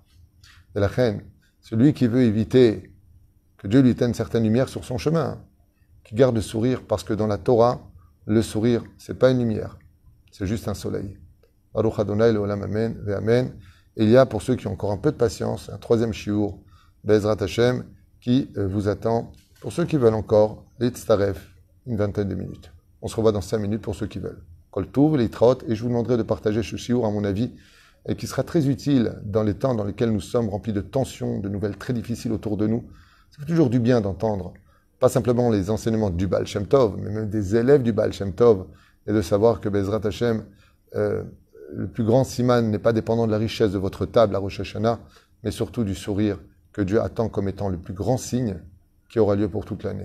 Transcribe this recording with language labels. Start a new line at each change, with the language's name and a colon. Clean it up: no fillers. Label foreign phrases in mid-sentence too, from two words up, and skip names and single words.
French: De la reine, celui qui veut éviter que Dieu lui éteigne certaines lumières sur son chemin, qui garde le sourire, parce que dans la Torah, le sourire, c'est pas une lumière, c'est juste un soleil.
Hebrew: ברוך אדוני לעולם אמן, ואמן.
French: Et il y a, pour ceux qui ont encore un peu de patience, un troisième shiur,
Hebrew: בעזרת השם,
French: qui vous attend, pour ceux qui veulent encore, l'Itztaref, une vingtaine de minutes. On se revoit dans 5 minutes pour ceux qui veulent.
Hebrew: כל טוב, להתראות,
French: et je vous demanderai de partager ce shiur, à mon avis, et qui sera très utile dans les temps dans lesquels nous sommes remplis de tensions, de nouvelles très difficiles autour de nous. Ça fait toujours du bien d'entendre, pas simplement les enseignements du Baal Shem Tov, mais même des élèves du Baal Shem Tov, et de savoir que
Hebrew: בעזרת השם,
French: le plus grand siman n'est pas dépendant de la richesse de votre table à Rosh Hashanah, mais surtout du sourire que Dieu attend comme étant le plus grand signe qui aura lieu pour toute l'année.